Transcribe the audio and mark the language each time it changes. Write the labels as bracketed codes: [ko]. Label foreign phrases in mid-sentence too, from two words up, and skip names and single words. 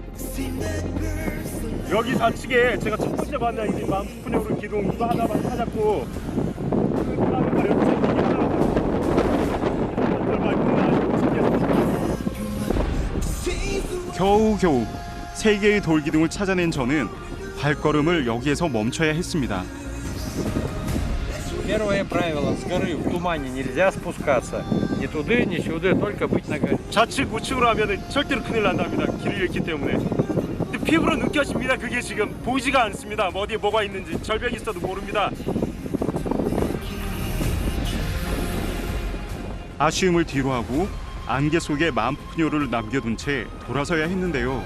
[ko] 여기 좌측에 제가 첫 번째 만난 이 만푸푸뇨르 기둥 이거 하나만 찾았고 겨우겨우 3개의 돌기둥을 찾아낸 저는 발걸음을 여기에서 멈춰야 했습니다. [ru] Первое правило, с горы в тумане нельзя спускаться. Ни туда, ни сюда, только быть на горе. [ko] 좌측 우측으로 하면 절대로 큰일 난답니다. 길을 잃기 때문에. 근데 피부로 느껴집니다. 그게 지금 보이지가 않습니다. 뭐 어디에 뭐가 있는지 절벽이 있어도 모릅니다. 아쉬움을 뒤로하고 안개 속에 만푸푸뇨르를 남겨둔 채 돌아서야 했는데요.